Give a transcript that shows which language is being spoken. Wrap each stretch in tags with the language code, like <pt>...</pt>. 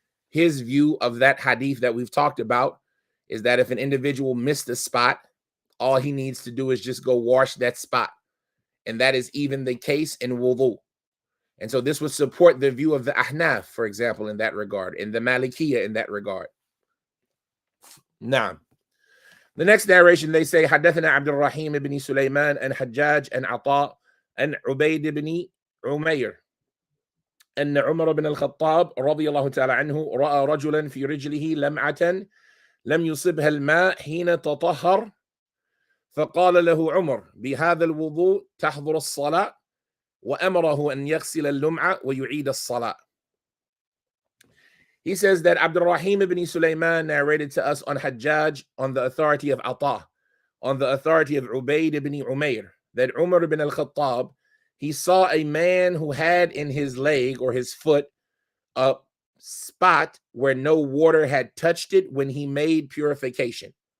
<en>His view of that hadith that we've talked about is that if an individual missed a spot, all he needs to do is just go wash that spot. And that is even the case in wudu. And so this would support the view of the Ahnaf, for example, in that regard, and the Malikiyah in that regard. Now, the next narration, they say,</en> <ar>حدثنا عبد الرحيم بن سليمان and Hajjaj and Ata and Ubayd ibn Umayr أن عمر بن الخطاب رضي الله تعالى عنه رأى رجلا في رجله لمعة لم يصبها الماء حين تطهر فقال له عمر بهذا الوضوء تحضر الصلاة وأمره أن يغسل اللمعة ويعيد الصلاة.</ar> <en>He says that Abdul Rahim ibn Sulaiman narrated to us on Hajjaj on the authority of Ata, on the authority of Ubayd ibn Umayr, that Umar ibn al-Khattab, he saw a man who had in his leg or his foot a spot where no water had touched it when he made purification.</en>